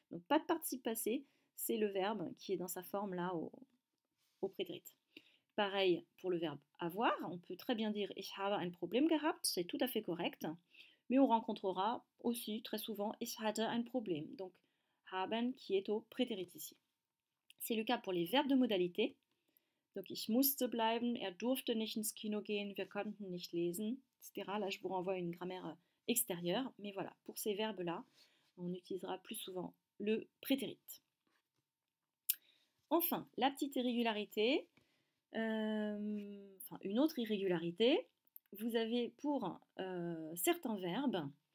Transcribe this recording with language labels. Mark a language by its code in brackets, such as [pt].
[fr] Donc pas de participe passé, c'est le verbe qui est dans sa forme là au prétérit. Pareil pour le verbe avoir, on peut très bien dire [de] ich habe ein Problem gehabt, [fr] c'est tout à fait correct, mais on rencontrera aussi très souvent [de] ich hatte ein Problem, [fr] donc haben qui est au prétérit ici. C'est le cas pour les verbes de modalité. [de] Donc ich musste bleiben, er durfte nicht ins Kino gehen, wir konnten nicht lesen, etc. [fr] Là, je vous renvoie à une grammaire extérieure. Mais voilà, pour ces verbes-là, on utilisera plus souvent le prétérit. Enfin, la petite irrégularité, une autre irrégularité, vous avez pour certains verbes